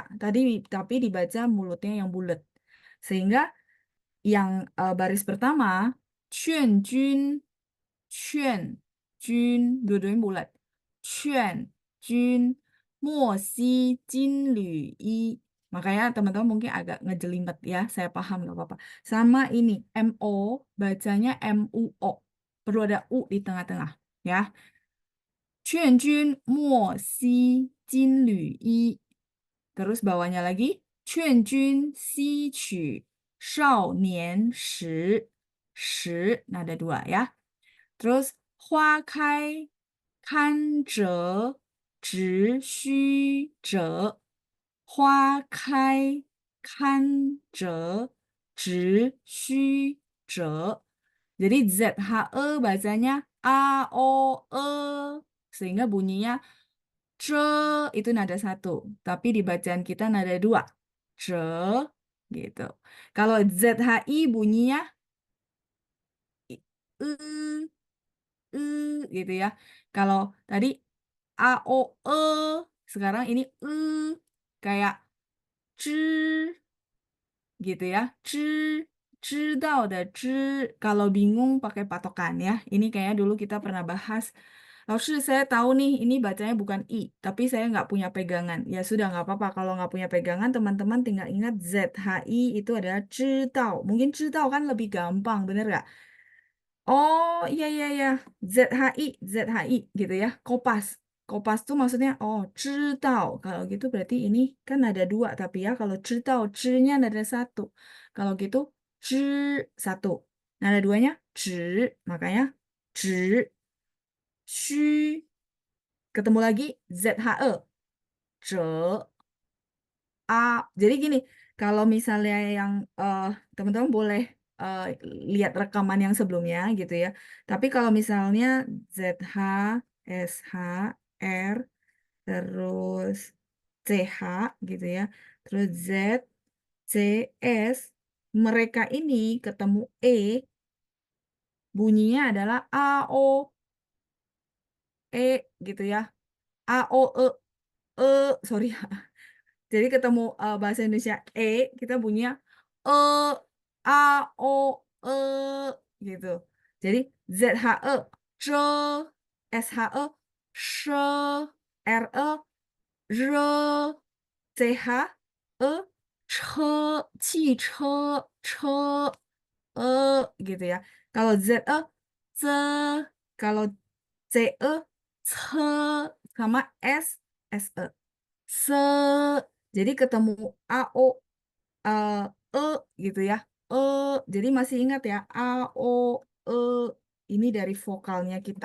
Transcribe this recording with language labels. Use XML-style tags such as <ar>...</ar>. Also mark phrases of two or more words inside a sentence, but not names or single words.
<id>Tapi dibaca mulutnya yang bulat. Sehingga yang baris pertama,</id> <zh>劝君，劝君,</zh> <id>dua-duanya bulat.</id> <zh>劝君，莫惜金缕衣.</zh> <id>Makanya teman-teman mungkin agak ngejelimet ya, saya paham nggak apa-apa. Sama ini, MO, bacanya MUO. Perlu ada U di tengah-tengah ya.</id> <zh>劝君莫惜金缕衣.</zh> <id>Terus bawahnya lagi,</id> <zh>劝君吸取少年时. 时,</zh> <id>nada dua ya. Terus</id> <zh>花开堪折直须折. 花开堪折直须折.</zh> <id>Jadi ZHE bacanya AOE. Sehingga bunyinya ce itu nada satu. Tapi di bacaan kita nada dua. Ce gitu. Kalau ZHI bunyinya e, e gitu ya. Kalau tadi AOE, sekarang ini kayak zhi gitu ya.</id> <zh>Zhi, 知道的知.</zh> <id>Kalau bingung pakai patokan ya. Ini kayaknya dulu kita pernah bahas. Lalu saya tahu nih ini bacanya bukan I, tapi saya nggak punya pegangan. Ya sudah nggak apa-apa. Kalau nggak punya pegangan, teman-teman tinggal ingat ZHI itu adalah 知道. Mungkin 知道 kan lebih gampang, bener nggak? Oh iya iya iya, ZHI gitu ya. Kopas. Kopas tuh maksudnya 知道. Kalau gitu berarti ini kan ada dua, tapi ya kalau 知道 nya ada satu. Kalau gitu 知 satu. Nada duanya 直, makanya 直 虚. Ketemu lagi ZHE. 折 A. Jadi gini, kalau misalnya yang teman-teman boleh lihat rekaman yang sebelumnya gitu ya. Tapi kalau misalnya ZH, SH, R, terus CH gitu ya. Terus Z, C, S, mereka ini ketemu E, bunyinya adalah AO, E gitu ya. AO, sorry. Jadi ketemu bahasa Indonesia kita bunyinya e, a, o, e gitu. Jadi ZHE, ZE, SHE, SHE, RE, RE, CHE,</id> <zh>车, 汽车, 车,</zh> <id>gitu ya. Kalau ZE, Z, kalau CE, CE, sama S, SE. Se, jadi ketemu AO, E gitu ya. Jadi masih ingat ya, AO, E, ini dari vokalnya kita.</id>